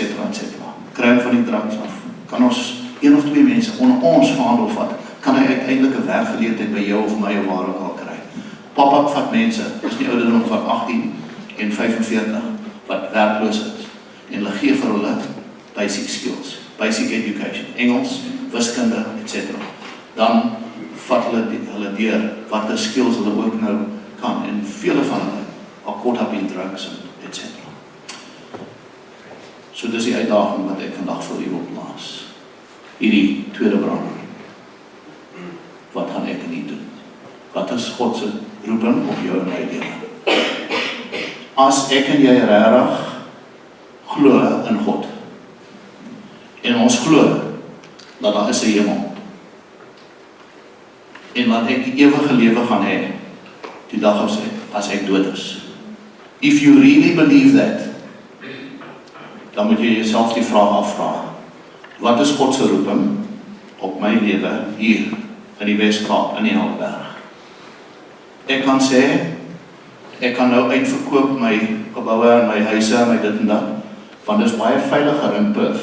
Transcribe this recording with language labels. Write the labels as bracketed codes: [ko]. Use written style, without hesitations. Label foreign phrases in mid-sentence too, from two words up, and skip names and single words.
[af] Kry hom van die drugs af. Kan ons 1 of 2 mense onder ons verhandel vat, kan hy uiteindelik 'n werkgeleentheid by jou of my of waar ook al kry. Pop-up vat mense, dis nie ouderdom van 18 en 45 wat werkloos is en hulle gee vir hulle [en] basic skills, basic education, [af] Engels, wiskunde, etc. Dan vat hulle deur watter skills hulle ook nou kan en vele van hulle [en] are caught up in drugs [af] en etc. So dis die uitdaging wat ek vandag vir u wil plaas. Hierdie tweede brander. Wat gaan ek nie doen? Wat is God se roeping op jou en my lewe? As ek en jy regtig glo in God en ons glo dat daar is 'n hemel en dat ek die ewige lewe gaan hê die dag as ek dood is. [en] If you really believe that, [af] dan moet jy jouself die vraag afvra. Wat is God se roeping op my lewe hier in die Weskaap, in die Helderberg? Ek kan sê, ek kan nou uitverkoop my geboue en my huise en my dit en dat, want dit is baie veiliger in Perth.